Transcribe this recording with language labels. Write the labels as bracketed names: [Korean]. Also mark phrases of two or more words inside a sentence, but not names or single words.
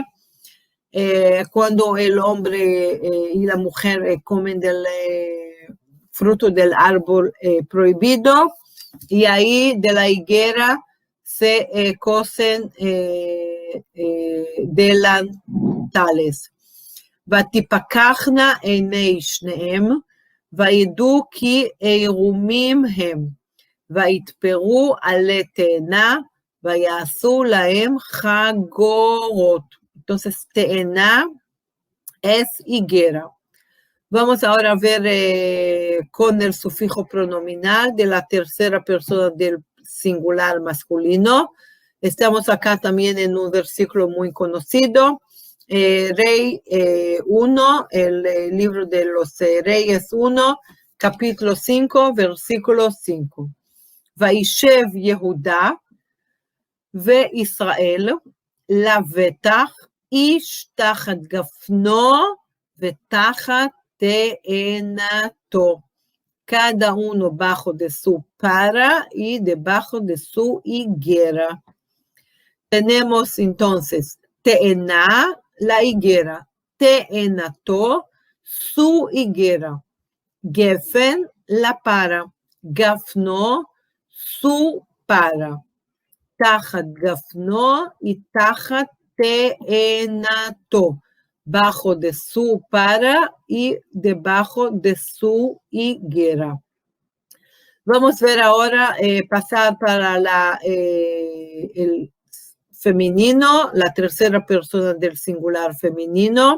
[Spanish] Cuando el hombre y la mujer comen del fruto del árbol prohibido, y ahí de la higuera se cosen delantales. [Hebrew] ותפקחנה עיני שניהם, וידעו כי עירומים הם, ויתפרו עלי תאנה, ויעשו להם חגורות. [Spanish] Entonces, teena es higuera. Vamos ahora a ver con el sufijo pronominal de la tercera persona del singular masculino. Estamos acá también en un versículo muy conocido. Rey 1, el libro de los Reyes 1, capítulo 5, versículo 5. [Hebrew] וישב יהודה וישראל לבטח איש תחת גפנו ותחת תאנתו. [Spanish] Cada uno bajo de su para y debajo de su higuera. Tenemos entonces teena, la higuera, teenato, su higuera, gefen, la para, gafno, su para. [Hebrew] תחת גפנו y תחת תאנתו, [Spanish] bajo de su para y debajo de su higuera. Vamos a ver ahora, pasar para el femenino, la tercera persona del singular femenino.